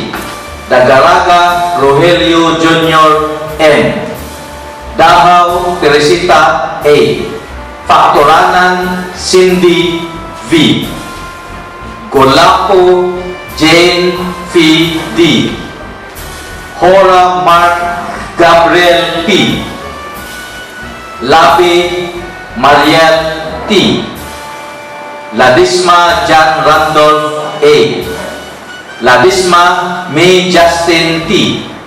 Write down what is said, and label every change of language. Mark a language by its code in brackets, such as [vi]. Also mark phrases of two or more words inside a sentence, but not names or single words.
[tl] Dagaraga Rogelio Jr. M. Davao Teresita A. Factoranan Cindy V. Golapo Jane P. D. Hora Mark Gabriel P. Labi Mariel T. Ladisma John Randolph A. Ladisma May Justin T.